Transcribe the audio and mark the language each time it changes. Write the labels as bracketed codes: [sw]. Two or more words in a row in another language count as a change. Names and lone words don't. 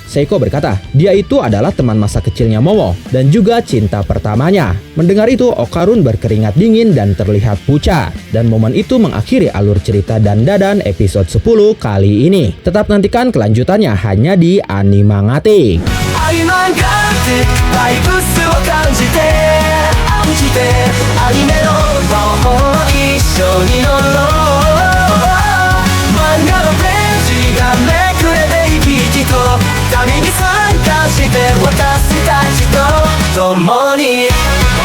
[id] Seiko berkata, dia itu adalah teman masa kecilnya Momo dan juga cinta pertamanya. Mendengar itu, Okarun berkeringat dingin dan terlihat pucat. Dan momen itu mengakhiri alur cerita Dandadan episode 10 kali ini. Tetap nantikan kelanjutannya hanya di Animangatik. [ja] アニマンガってバイブスを感じてアニメの魔法一緒に乗ろう漫画のページがめくれて生き生きと旅に参加して私たちと共に